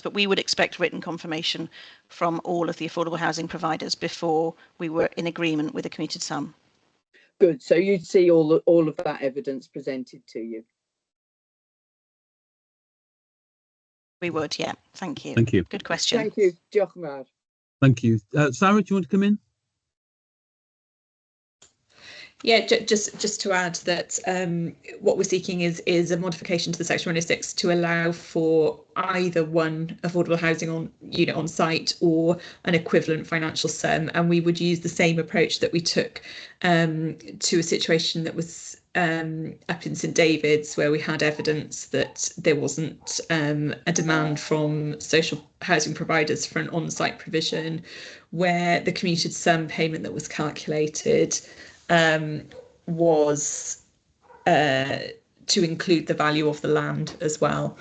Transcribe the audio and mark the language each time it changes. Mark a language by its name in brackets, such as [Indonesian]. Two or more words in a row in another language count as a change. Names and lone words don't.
[English] But we would expect written confirmation from all of the affordable housing providers before we were in agreement with a commuted sum. Good. So you'd see all of that evidence presented to you. We would, yeah. Thank you. Thank you. Good question. Thank you. [Welsh] Diolch yn fawr. [English] Thank you. Sarah, do you want to come in? Yeah, just to add that what we're seeking is a modification to the Section 106 to allow for either one affordable housing unit on site or an equivalent financial sum, and we would use the same approach that we took to a situation that was up in St David's, where we had evidence that there wasn't a demand from social housing providers for an on-site provision, where the commuted sum payment that was calculated was to include the value of the land as well.